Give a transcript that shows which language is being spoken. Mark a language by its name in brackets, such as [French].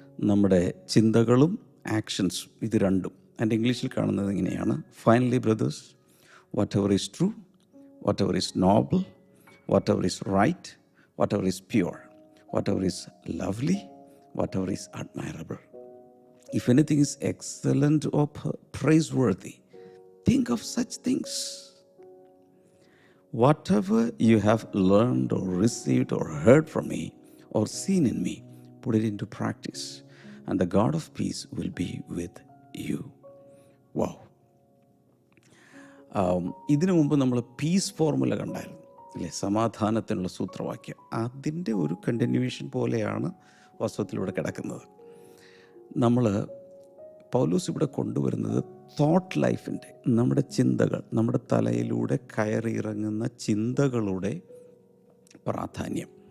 [Malayalam] നമ്മുടെ ചിന്തകളും ആക്ഷൻസും, ഇത് രണ്ടും. എൻ്റെ ഇംഗ്ലീഷിൽ കാണുന്നത് ഇങ്ങനെയാണ്: [English] Finally brothers, whatever is true, whatever is noble, whatever is right, whatever is pure, whatever is lovely, whatever is admirable, if anything is excellent or praiseworthy, think of such things. Whatever you have learned or received or heard from me or seen in me, put it into practice, and the God of peace will be with you. Wow. [Malayalam] ഇതിനു മുമ്പ് നമ്മൾ piece formula കണ്ടായിരുന്നു അല്ലേ? സമാധാനത്തിനുള്ള സൂത്രവാക്യം. അതിൻ്റെ ഒരു continuation പോലെയാണ് വാസ്തവത്തിലൂടെ കിടക്കുന്നത്. നമ്മൾ പൗലോസ് ഇവിടെ കൊണ്ടുവരുന്നത് തോട്ട് ലൈഫിൻ്റെ, നമ്മുടെ ചിന്തകൾ, നമ്മുടെ തലയിലൂടെ കയറിയിറങ്ങുന്ന ചിന്തകളുടെ പ്രാധാന്യം.